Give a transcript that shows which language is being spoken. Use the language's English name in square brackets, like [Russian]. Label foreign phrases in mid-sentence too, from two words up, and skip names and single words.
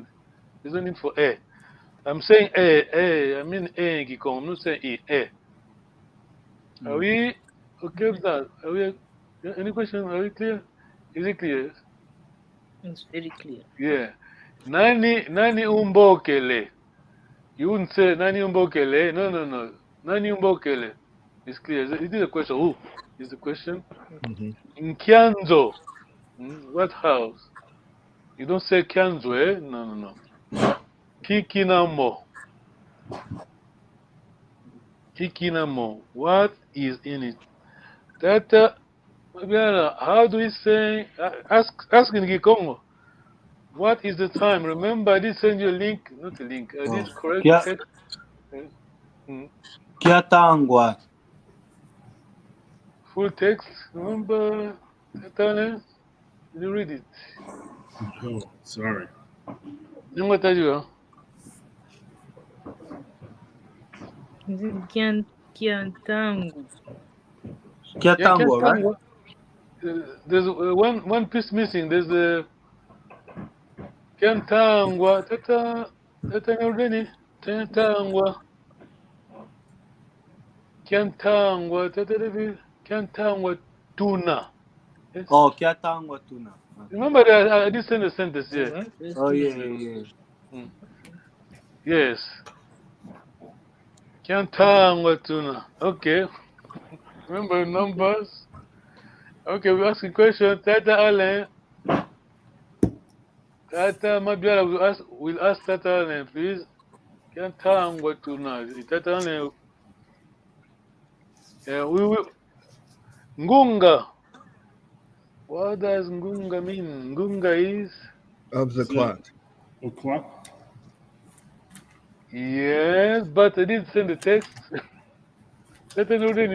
[English] There's no need for A. I'm saying A. I mean A in Kikongo. I'm not saying E. A. Are we okay with that? Are we? Any question? Are we clear? Is it clear? It's very clear. Yeah. [Kongo] Nani umbokele. [English] You wouldn't say [Kongo] nani umbokele. [English] No. [Kongo] Nani umbokele. [English] It's clear. It is a question. Who is the question? In Kianzo. What house? You don't say Kianzo, eh? No. Kikinamo. Kikinamo. What is in it? That, how do we say? Ask in Kikongo. What is the time? Remember, I did send you a link. Not a link. I did correct Kia text. Mm, [Kongo] Kia tangwa. [English] Full text. Remember, Tatane? Did you read it? Oh, sorry. I'm going to tell you. Is it Kiantangu? Yeah, Kiatango, right? Kiantangwa. There's one piece missing. There's the Kiantangwa. Tata Nurdeni. Kiantangwa. Kiantangwa. [Kongo] Kiantangwa tuna. Yes. Oh, Kiatangwa tuna. [English] Okay. Remember that I did send a sentence here. Alright, let's Oh, do yeah, that. yeah, yeah. Yes. [Kongo] Kiantangwa tuna. [English] Okay. Remember numbers. Okay, we ask a question. Tata Alain. Tata Mabiala will ask Tata Alain, please. [Kongo] Kiantangwa tuna. Tata Alain. [English] We will. Ngunga. What does Ngunga mean? Ngunga is? Of the clock. O'clock. Yes, but I didn't send the text. Tata Nurdeni.